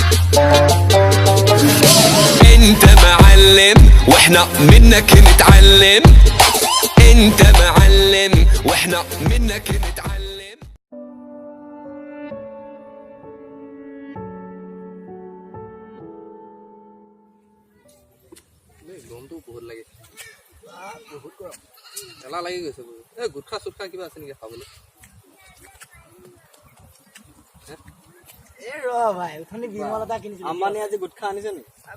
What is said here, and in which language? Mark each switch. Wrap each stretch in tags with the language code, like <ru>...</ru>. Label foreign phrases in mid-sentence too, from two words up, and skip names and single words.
<ar>انت معلم واحنا منك نتعلم، انت معلم واحنا منك نتعلم.</ar> <as>গৰমটো বহুত লাগে, বহুত গৰম, এলাহ লাগি গৈছে বহুত। এই গুটখা চুটখা কিবা আছে নেকি খাবলৈ? আম্বানী আজি গুটখা আনিছে নি?</as>